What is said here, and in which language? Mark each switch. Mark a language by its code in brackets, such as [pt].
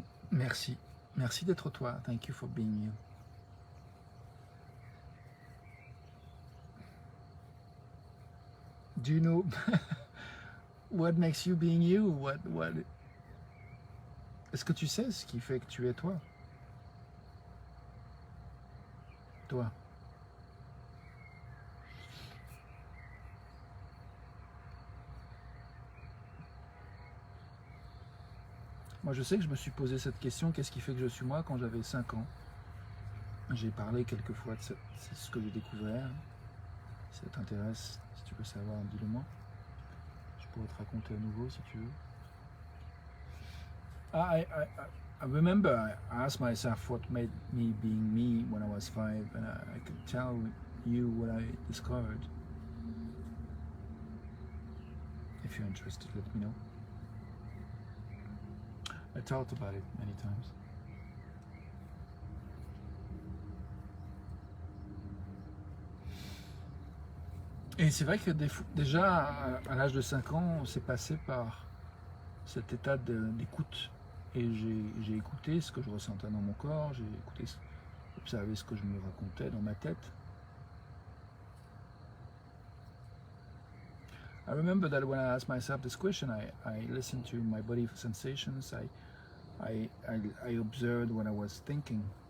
[fr] Merci. Merci d'être toi. [en] Thank you for being you. Do you know what makes you being you? What... [fr] Est-ce que tu sais ce qui fait que tu es toi? Toi. Moi, je sais que je me suis posé cette question, qu'est-ce qui fait que je suis moi, quand j'avais 5 ans. J'ai parlé quelques fois de c'est ce que j'ai découvert. Si ça t'intéresse, si tu veux savoir, dis-le moi. Je pourrais te raconter à nouveau si tu veux. [en] I remember I asked myself what made me being me when I was 5, and I could tell you what I discovered. If you're interested, let me know. I talked about it many times. [fr] Et c'est vrai que déjà, à l'âge de 5 ans, on s'est passé par cet état d'écoute. Et j'ai écouté ce que je ressentais dans mon corps, j'ai observé ce que je me racontais dans ma tête. [en] I remember that when I asked myself this question, I listened to my body sensations, I observed what I was thinking.